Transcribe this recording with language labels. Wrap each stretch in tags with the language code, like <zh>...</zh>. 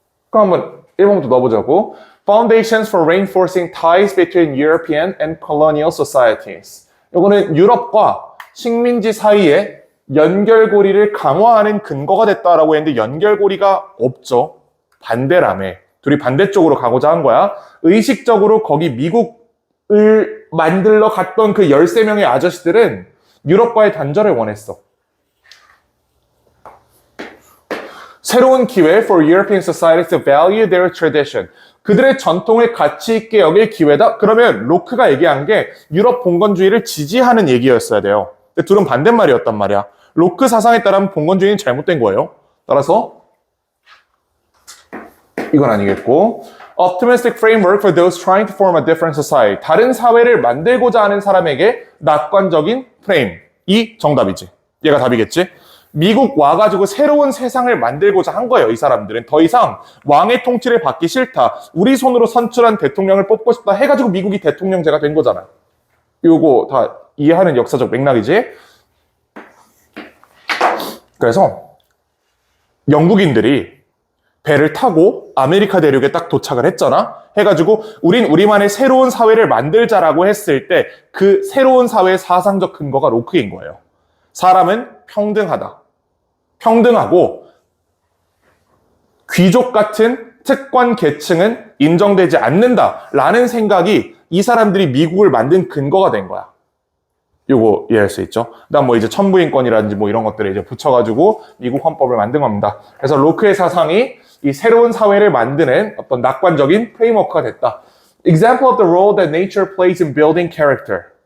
<ko>그럼 한번 1번부터 넣어보자고.</ko> <en>Foundations for reinforcing ties between European and colonial societies.</en> <ko>이거는 유럽과 식민지 사이에 연결고리를 강화하는 근거가 됐다라고 했는데 연결고리가 없죠. 반대라며. 둘이 반대쪽으로 가고자 한 거야. 의식적으로 거기 미국을 만들러 갔던 그 13명의 아저씨들은 유럽과의 단절을 원했어. 새로운 기회</ko> <en>for European societies to value their tradition.</en> <ko>그들의 전통을 가치 있게 여길 기회다? 그러면 로크가 얘기한 게 유럽 봉건주의를 지지하는 얘기였어야 돼요. 근데 둘은 반대말이었단 말이야. 로크 사상에 따르면 봉건주의는 잘못된 거예요. 따라서 이건 아니겠고</ko> <en>optimistic framework for those trying to form a different society.</en> <ko>다른 사회를 만들고자 하는 사람에게 낙관적인 프레임이 정답이지. 얘가 답이겠지. 미국 와가지고 새로운 세상을 만들고자 한 거예요. 이 사람들은 더 이상 왕의 통치를 받기 싫다. 우리 손으로 선출한 대통령을 뽑고 싶다 해가지고 미국이 대통령제가 된 거잖아. 요거 다 이해하는 역사적 맥락이지. 그래서 영국인들이 배를 타고 아메리카 대륙에 딱 도착을 했잖아. 해가지고 우린 우리만의 새로운 사회를 만들자라고 했을 때 그 새로운 사회의 사상적 근거가 로크인 거예요. 사람은 평등하다. 평등하고 귀족 같은 특권 계층은 인정되지 않는다라는 생각이 이 사람들이 미국을 만든 근거가 된 거야. 요거 이해할 수 있죠? 그다음 뭐 이제 천부인권이라든지 뭐 이런 것들을 이제 붙여가지고 미국 헌법을 만든 겁니다. 그래서 로크의 사상이 이 새로운 사회를 만드는 어떤 낙관적인 프레임워크가 됐다.</ko> <en>Example of the role that nature plays in building character.</en>